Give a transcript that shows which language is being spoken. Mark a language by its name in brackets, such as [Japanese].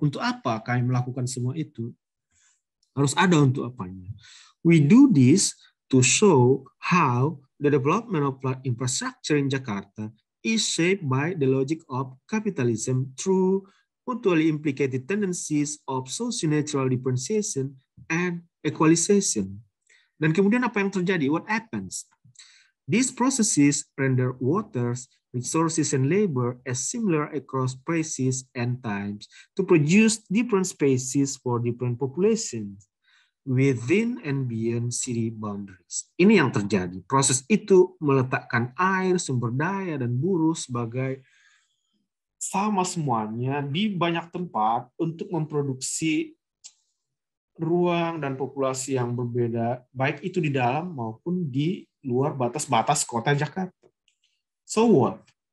[Indonesian] Untuk apa kami melakukan semua itu? Harus ada untuk apanya. [English] We do this to show how the development of flood infrastructure in Jakarta is shaped by the logic of capitalism through mutually implicated tendencies of socio-natural differentiation and equalization. [Indonesian] Dan kemudian apa yang terjadi? [English] What happens? These processes render waters, resources, and labor as similar across places and times to produce different spaces for different populations within and beyond city boundaries. [Indonesian] Ini yang terjadi. Proses itu meletakkan air, sumber daya, dan buruh sebagai sama semuanya di banyak tempat untuk memproduksi ruang dan populasi yang berbeda, baik itu di dalam maupun di luar batas-batas kota Jakarta. [English] So what?